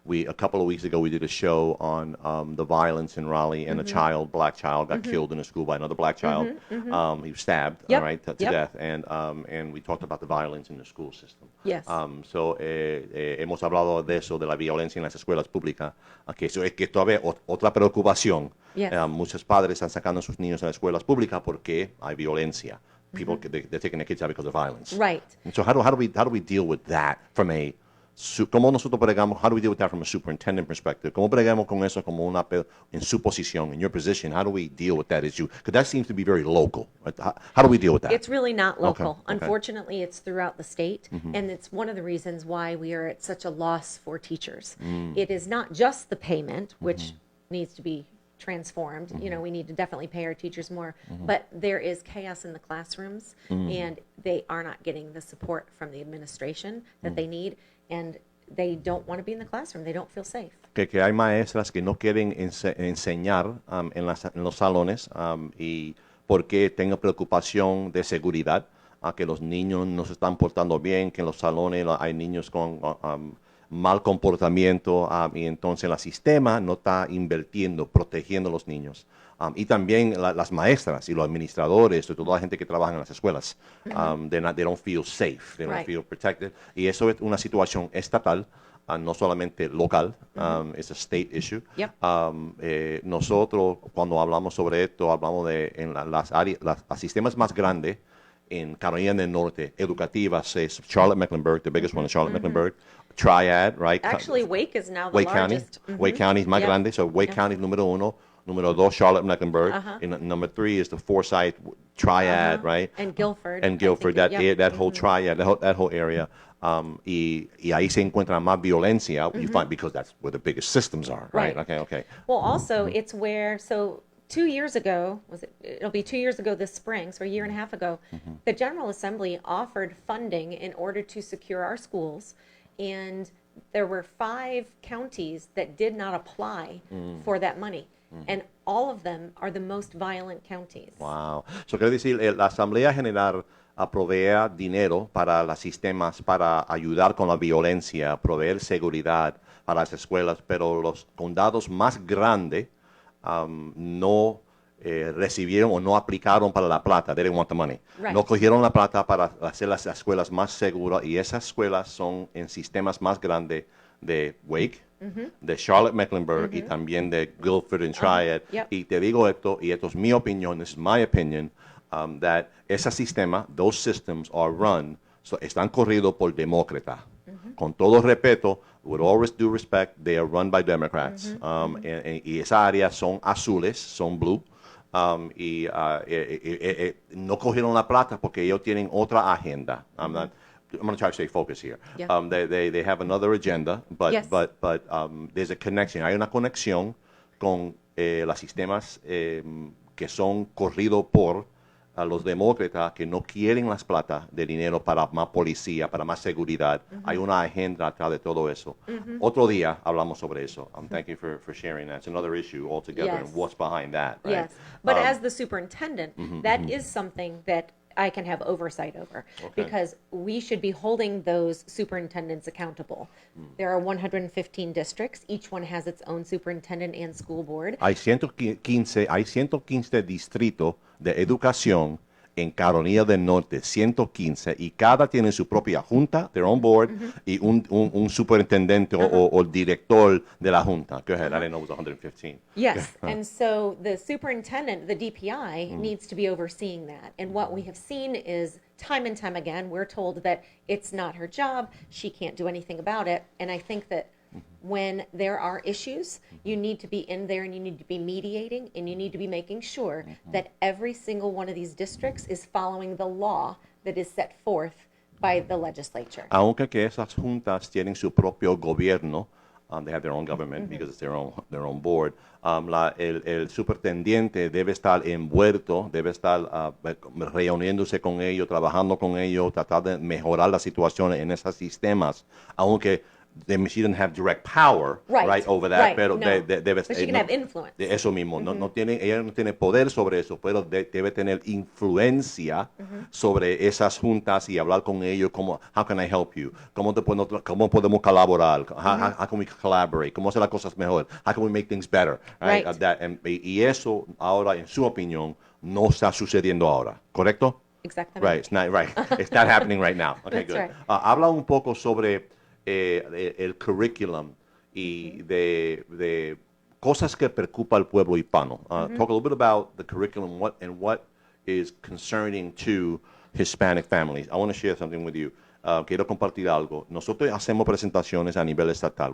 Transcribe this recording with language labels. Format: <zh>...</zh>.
<en>A couple of weeks ago, we did a show on the violence in Raleigh, and a black child, got killed in a school by another black child. He was stabbed, to death, and we talked about the violence in the school system. Yes.</en> <es>So hemos hablado de eso, de la violencia en las escuelas públicas, que eso es que todavía otra preocupación.</es> <en>Yes.</en> <es>Muchos padres están sacando a sus niños a las escuelas públicas porque hay violencia.</es> <en>People they're taking their kids out because of violence. Right. And so how do we deal with that from a</en> <es>¿Cómo nosotros bregamos?</es> <en>How do we deal with that from a superintendent perspective?</en> <es>¿Cómo bregamos con eso como en su posición,</es> <en>in your position? How do we deal with that issue? Because that seems to be very local. How do we deal with that? It's really not local. Okay. Unfortunately, it's throughout the state, and it's one of the reasons why we are at such a loss for teachers. It is not just the payment, which needs to be transformed. You know, we need to definitely pay our teachers more, but there is chaos in the classrooms, and they are not getting the support from the administration that they need. And they don't want to be in the classroom. They don't feel safe.</en> <es>Que hay maestras que no quieren enseñar en los salones y porque tengan preocupación de seguridad, que los niños no se están portando bien, que en los salones hay niños con mal comportamiento y entonces el sistema no está invirtiendo, protegiendo a los niños. Y también las maestras y los administradores y toda la gente que trabaja en las escuelas,</es> <en>they don't feel safe, they don't feel protected.</en> <es>Y eso es una situación estatal, no solamente local,</es> <en>it's a state issue. Yep.</en> <es>Nosotros, cuando hablamos sobre esto, hablamos de en las áreas, los sistemas más grandes en Carolina del Norte, educativas, es Charlotte-Mecklenburg,</es> <en>the biggest one is Charlotte-Mecklenburg, Triad, right? Actually, Wake is now the Wake largest.</en> <es>County. Wake County es más grande, so Wake County es número uno. Número 2, Charlotte-Mecklenburg.</es> <en>And number 3 is the Forsyth triad, right? And Guilford. And I Guilford, think, that yep. that whole triad, that whole area.</en> <es>Y ahí se encuentra más violencia,</es> <en>you find, because that's where the biggest systems are, right? Right. Okay. Well, also, it's where, so 2 years ago, it'll be 2 years ago this spring, so a year and a half ago, the General Assembly offered funding in order to secure our schools, and there were 5 counties that did not apply for that money, and all of them are the most violent counties. Wow.</en> <es>So quiere decir, la Asamblea General provee dinero para los sistemas, para ayudar con la violencia, proveer seguridad para las escuelas, pero los condados más grandes no recibieron o no aplicaron para la plata.</es> <en>They didn't want the money. Right.</en> <es>No cogieron la plata para hacer las escuelas más seguras, y esas escuelas son en sistemas más grandes de Wake, de Charlotte-Mecklenburg y también de Guilford and Triad.</es> <en>Yep.</en> <es>Y te digo esto, y esto es mi opinión,</es> <en>this is my opinion,</en> <es>that ese sistema,</es> <en>those systems are run,</en> <es>están corridos por demócratas. Con todo respeto,</es> <en>with all due respect, they are run by Democrats.</en> <es>Y esas áreas son azules, son blue. No cogieron la plata porque ellos tienen otra agenda.</es> <en>I'm going to try to stay focused here. Yeah. They have another agenda, but Yes. There's a connection.</en> <es>Hay una conexión con los sistemas que son corridos por los demócratas, que no quieren las plata de dinero para más policía, para más seguridad. Hay una agenda atrás de todo eso. Otro día hablamos sobre eso.</es> <en>Thank you for sharing that. It's another issue altogether, Yes. and what's behind that, right? Yes, but as the superintendent, that is something that I can have oversight over, because we should be holding those superintendents accountable. There are 115 districts. Each one has its own superintendent and school board.</en> <es>Hay 115 distritos de educación en Carolina del Norte, 115, y cada tiene su propia junta,</es> <en>their own board,</en> <es>y un superintendente o director de la junta.</es> <en>Go ahead, I didn't know it was 115. Yes, and so the superintendent, the DPI, needs to be overseeing that. And what we have seen is time and time again, we're told that it's not her job, she can't do anything about it. And I think that when there are issues, you need to be in there and you need to be mediating, and you need to be making sure that every single one of these districts is following the law that is set forth by the legislature.</en> <es>Aunque que esas juntas tienen su propio gobierno,</es> <en>they have their own government because it's their own board.</en> <es>El superintendente debe estar envuelto, debe estar reuniéndose con ellos, trabajando con ellos, tratar de mejorar la situación en esos sistemas, aunque</es> <en>she doesn't have direct power right over that, right,</en> <es>pero</es> <en>no.</en> <es>debe,</es> <en>But she can have influence.</en> <es>Eso mismo, ella no tiene poder sobre eso, pero debe tener influencia sobre esas juntas y hablar con ellos como,</es> <en>how can I help you?</en> <es>¿Cómo podemos colaborar?</es> <en>How can we collaborate?</en> <es>¿Cómo hacer las cosas mejor?</es> <en>How can we make things better? Right.</en> <es>Y eso ahora, en su opinión, no está sucediendo ahora, ¿correcto?</es> <en>Exactly. Right, it's not happening right now. Okay, That's good. right.</en> <es>Habla un poco sobre el curriculum y de cosas que preocupa al pueblo hispano.</es> <en>Talk a little bit about the curriculum, what is concerning to Hispanic families. I want to share something with you.</en> <es>Quiero compartir algo. Nosotros hacemos presentaciones a nivel estatal.</es>